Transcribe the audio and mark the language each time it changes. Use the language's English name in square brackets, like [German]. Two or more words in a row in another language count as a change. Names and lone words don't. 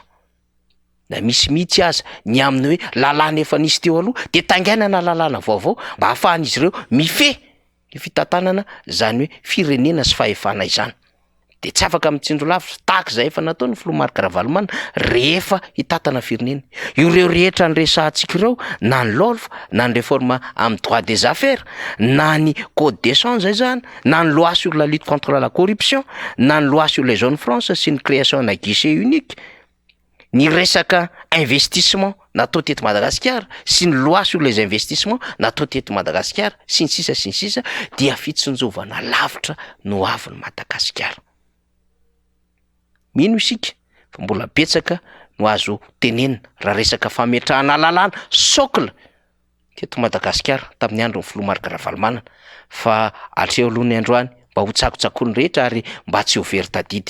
[Malagasy] Na misy mihitsy aza ny amin'ny hoe lalàna efa nisy teo aloha de tangainana lalàna vaovao mba ahafahan'izy ireo mifehy ny fitantanana zany hoe firenena sy fahefana izany. De tsy afaka mitsindro lavitra tahaka izay efa nataony filoha Marc Ravalomanana rehefa hitantana firenena. Ireo rehetra ny resahantsika ireo, na ny LOLF, na ny réforme amin'ny [French] droit des affaires, [Malagasy] na ny [French] code d'échange [Malagasy] izany, na ny [French] loi sur la lutte contre la corruption, [Malagasy] na ny [French] loi sur les zones franches [Malagasy] sy ny création na guichet unique, ny resaka investissement natao teto Madagasikara sy ny [French] loi sur les investissements [Malagasy] natao teto Madagasikara sy ny sisa dia fitsonjovana lavitra no avin'ny Madagasikara. Mino isika fa mbola betsaka no azo tenenina raha resaka fametrahana lalàna socle teto Madagasikara tamin'ny andron'ny filoha Marc Ravalomanana, fa hatreo alohan'ny androany mba ho tsakotsakony rehetra ary mba tsy ho very tadidy.